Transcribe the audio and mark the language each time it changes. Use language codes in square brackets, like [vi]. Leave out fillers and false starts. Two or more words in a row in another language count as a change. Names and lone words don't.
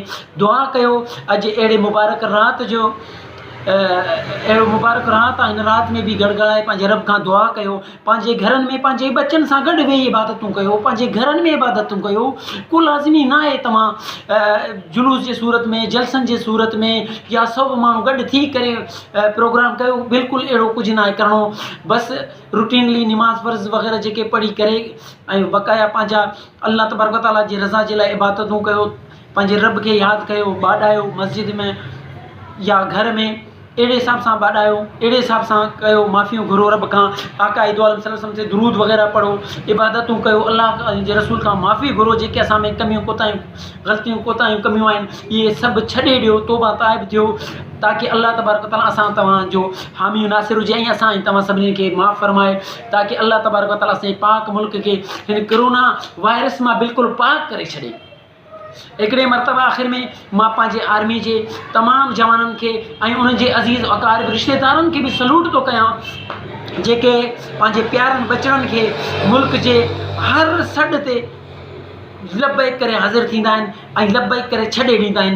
[sd] दुआ कयो अॼु अहिड़े मुबारक राति जो, अहिड़ो मुबारक राति आहे, हिन राति में बि गड़गड़ाए पंहिंजे रब खां दुआ कयो, पंहिंजे घरनि में पंहिंजे बचनि सां गॾु वेही इबादतूं कयो, पंहिंजे घरनि में इबादतूं कयो। को लाज़िमी न आहे तव्हां जुलूस जे सूरत में, जलसनि जे सूरत में या सभु माण्हू गॾु थी करे प्रोग्राम कयो, बिल्कुलु अहिड़ो कुझु न आहे करिणो। बसि रूटीनली निमाज़ फ़र्ज़ वग़ैरह जेके पढ़ी करे ऐं बक़ाया पंहिंजा [ar] الله تبارك وتعالى [sd] जी रज़ा जे लाइ इबादतूं कयो, पंहिंजे रब खे यादि कयो, ॿाॾायो मस्जिद में या घर में, अहिड़े हिसाब सां बाॾायो, अहिड़े हिसाब सां कयो, माफ़ियूं घुरो रब खां, आका ईद आलम [ar] صلى الله عليه وسلم [sd] ते दुरूद वग़ैरह पढ़ो, इबादतूं कयो, अल्लाह जे रसूल खां माफ़ी घुरो, जेके असां में कमियूं कोताहियूं ग़लतियूं कोताहियूं कमियूं आहिनि इहे सभु छॾे ॾियो, तौबा ताइब थियो, ताकी [ar] الله تبارك وتعالى [sd] असां तव्हांजो हामी नासिर हुजे ऐं असां तव्हां सभिनी खे माफ़ फरमाए, ताकी [ar] الله تبارك وتعالى [sd] असांजे पाक मुल्क खे हिन कोरोना वायरस मां बिल्कुलु पाक करे छॾे। हिकिड़े मरतबा आख़िर में मां पंहिंजे आर्मी जे तमामु जवाननि खे ऐं उन्हनि जे अज़ीज़ अक़ारिब रिश्तेदारनि खे बि सलूट थो कयां, जेके पंहिंजे प्यारनि बचड़नि खे मुल्क जे हर सॾ ते लब्बैक करे हाज़िर थींदा आहिनि ऐं लब्बैक करे छॾे ॾींदा आहिनि।